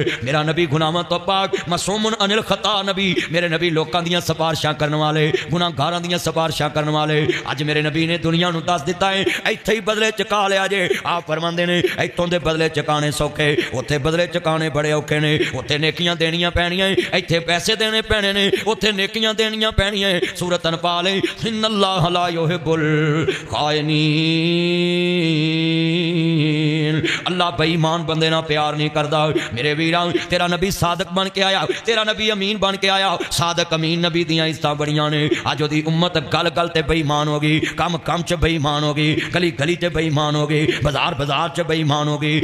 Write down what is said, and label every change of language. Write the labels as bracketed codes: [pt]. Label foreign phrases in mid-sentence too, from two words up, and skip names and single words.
[pa] میرا نبی گناہاں توں پاک [ar] معصوم عن الخطأ [pa] نبی، میرے نبی لوکاں دیاں سفارشاں کرن والے، گناہگاراں دیاں سفارشاں کرن والے. اج میرے نبی نے دنیا نوں دس دتا اے ایتھے ای بدلے چکا لیا جے. آپ فرماندے نے ایتھوں دے بدلے چکانے سوکھے، اوتھے بدلے چکانے بڑے اوکھے نے. اوتھے نیکیاں دینیاں پینیاں، ایتھے پیسے دینے پینے نے، اوتھے نیکیاں دینیاں پینیاں. سورۃ انفال [ar] إن الله لا يحب الخائنين, [pa] اللہ بے ایمان بندے نال پیار نہیں کردا. میرے ویراں تیرا نبی صادق بن کے آیا، تیرا نبی امین بن کے آیا. صادق امین نبی دیاں عزتاں بڑیاں نے۔ اج اودی امت گل گل تے بے ایمان ہو گئی، کم کم چ بے ایمان ہو گئی، گلی گلی چ بے ایمان ہو گئی، بازار بازار چ بے ایمان ہو گئی.